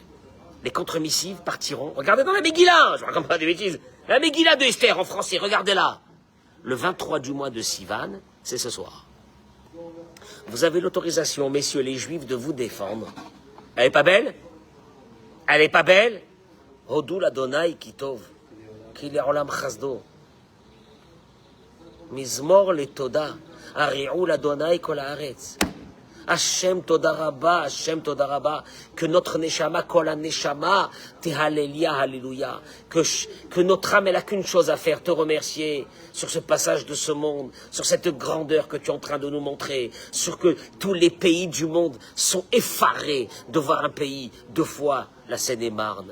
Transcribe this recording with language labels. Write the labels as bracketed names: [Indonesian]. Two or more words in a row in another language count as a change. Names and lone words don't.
[French] Les contre-missives partiront, regardez dans la Megillah, je raconte pas des bêtises, la Megillah de Esther en français, regardez-la. Le 23 du mois de Sivan, c'est ce soir. Vous avez l'autorisation, messieurs les Juifs, de vous défendre. Elle n'est pas belle? Elle n'est pas belle? [Hebrew] הודו לה' כי טוב כי לעולם חסדו. מזמור לתודה הריעו לה' כל הארץ. השם תודה רבה השם תודה רבה, [French] que notre Neshama, [Hebrew] כל נשמה, [French] te Halleluya, Alléluia, que notre âme, elle n'a qu'une chose à faire, te remercier sur ce passage de ce monde, sur cette grandeur que tu es en train de nous montrer, sur que tous les pays du monde sont effarés de voir un pays deux fois la Seine-et-Marne.